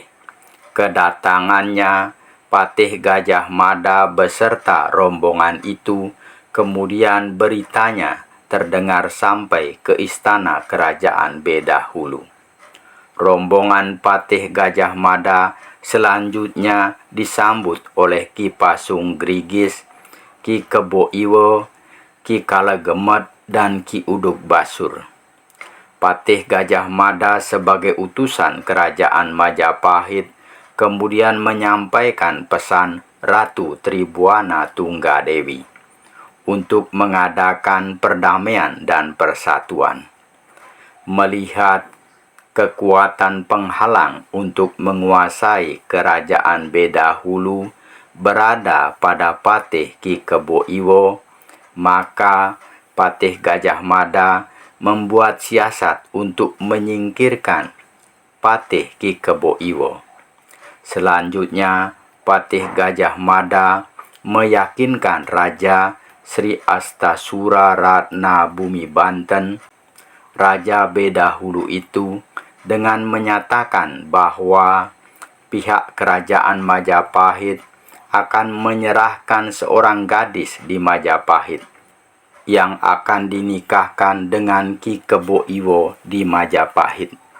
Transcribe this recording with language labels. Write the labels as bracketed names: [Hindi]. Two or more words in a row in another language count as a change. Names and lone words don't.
[Indonesian] Kedatangannya Patih Gajah Mada beserta rombongan itu, kemudian beritanya terdengar sampai ke istana Kerajaan Bedahulu. Rombongan Patih Gajah Mada selanjutnya disambut oleh Ki Pasung Grigis, Ki Kebo Iwo, Ki Kalegemet, dan Ki Uduk Basur. Patih Gajah Mada sebagai utusan Kerajaan Majapahit kemudian menyampaikan pesan Ratu Tribhuwana Tunggadewi untuk mengadakan perdamaian dan persatuan. Melihat kekuatan penghalang untuk menguasai Kerajaan Bedahulu berada pada Patih Ki Kebo Iwo, maka Patih Gajah Mada membuat siasat untuk menyingkirkan Patih Ki Kebo Iwo. Selanjutnya, Patih Gajah Mada meyakinkan Raja Sri Astasura Ratna Bumi Banten, Raja Bedahulu itu, dengan menyatakan bahwa pihak Kerajaan Majapahit akan menyerahkan seorang gadis di Majapahit yang akan dinikahkan dengan Ki Kebo Iwo di Majapahit.